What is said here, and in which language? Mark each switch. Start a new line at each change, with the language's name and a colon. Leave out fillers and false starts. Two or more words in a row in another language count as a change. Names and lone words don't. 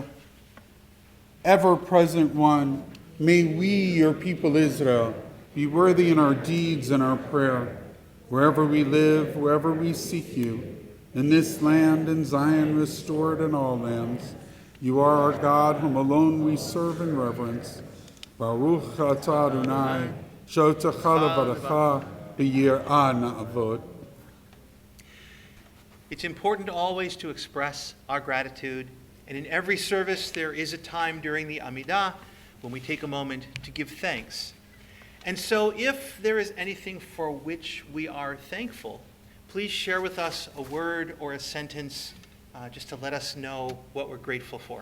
English: Ever-present one, may we, your people Israel, be worthy in our deeds and our prayer, wherever we live, wherever we seek you, in this land and Zion restored in all lands. You are our God, whom alone we serve in reverence.
Hebrew: ברוך אתה אדוני, שאותך לבדך ביראה נעבוד.
English: It's important always to express our gratitude, and in every service there is a time during the Amidah when we take a moment to give thanks. And so if there is anything for which we are thankful, please share with us a word or a sentence just to let us know what we're grateful for.